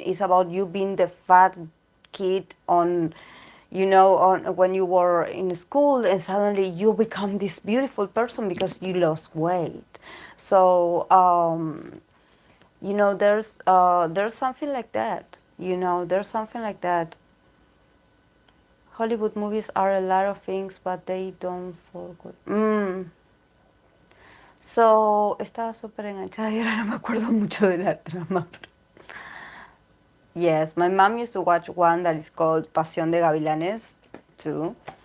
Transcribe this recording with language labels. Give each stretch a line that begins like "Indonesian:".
English: It's about you being the fat kid on when you were in school, and suddenly you become this beautiful person because you lost weight. So there's something like that. There's something like that. Hollywood movies are a lot of things, but they don't fall good.
Spanish: So, estaba súper enganchada y ahora no me acuerdo mucho de la trama.
English: Yes, my mom used to watch one that is called Pasión de Gavilanes too.